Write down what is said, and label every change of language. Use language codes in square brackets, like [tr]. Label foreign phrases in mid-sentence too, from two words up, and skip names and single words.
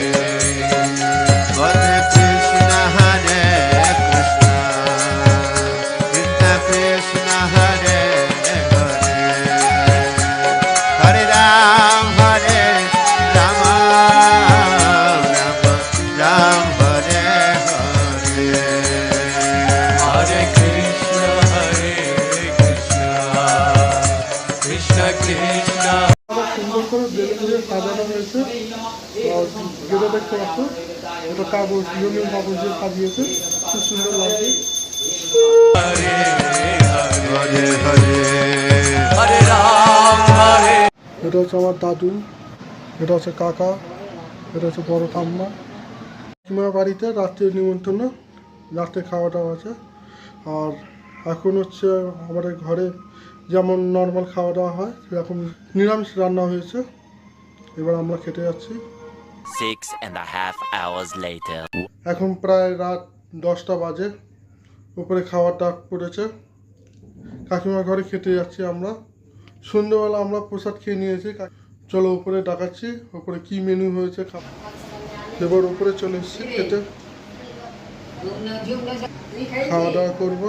[sa] हरे कृष्ण हरे कृष्ण कृष्ण कृष्ण हरे हरे हरे राम हरे राम राम राम हरे हरे हरे कृष्ण, कृष्ण कृष्ण। [bn] সুন্দর করে বেলুন দিয়ে সাজানো হয়েছে। আর যেটা দেখতে পাচ্ছ এটা কাগজ, রঙিন কাগজ দিয়ে সাজিয়েছে, খুব সুন্দর লাগছে। [sa] हरे हरे हरे राम, हरे [bn] এটা হচ্ছে আমার দাদু, এটা হচ্ছে কাকা, এটা হচ্ছে বড় ঠাম্মা। কাকিমার বাড়িতে রাত্রে নিমন্ত্রণ, রাত্রে খাওয়া দাওয়া আছে। আর এখন হচ্ছে আমাদের ঘরে যেমন নর্মাল খাওয়া দাওয়া হয় সেরকম নিরামিষ রান্না হয়েছে। এবার আমরা খেতে যাচ্ছি। [en] 6.5 hours later. [bn] এখন প্রায় রাত 10টা বাজে, উপরে খাওয়ার ডাক পড়েছে, কাকিমার ঘরে খেতে যাচ্ছি আমরা। সন্ধ্যেবেলা আমরা প্রসাদ খেয়ে নিয়েছি, চলো উপরে ডাকাচ্ছি, উপরে কি মেনু হয়েছে এবার উপরে চলে এসেছি খেতে, খাওয়া দাওয়া করবো।